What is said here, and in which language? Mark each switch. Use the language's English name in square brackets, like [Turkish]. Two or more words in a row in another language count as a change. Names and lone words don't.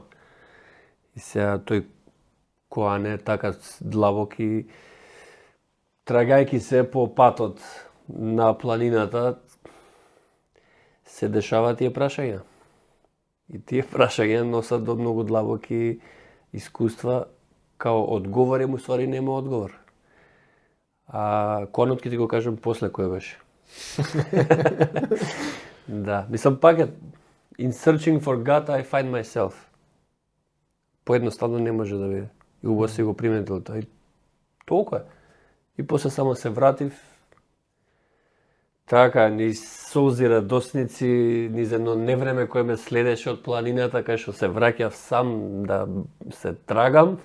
[Macedonian] И сега тој коан е така длабок и трагајќи се по патот на планината се дешава тие прашања. И тие прашања носат до многу длабоки искуства, као одговор му ствари нема одговор. А конот ќе ти го кажам после кој беше. Да, мислам пак е [English] in searching for God I find myself. [Macedonian] Поедноставно не може да биде. И убаво си го приметил тоа. И толку е. И после само се вратив. Така, низ солзи радосници, низ едно невреме кое ме следеше од планината, кај што се враќав сам да се трагам.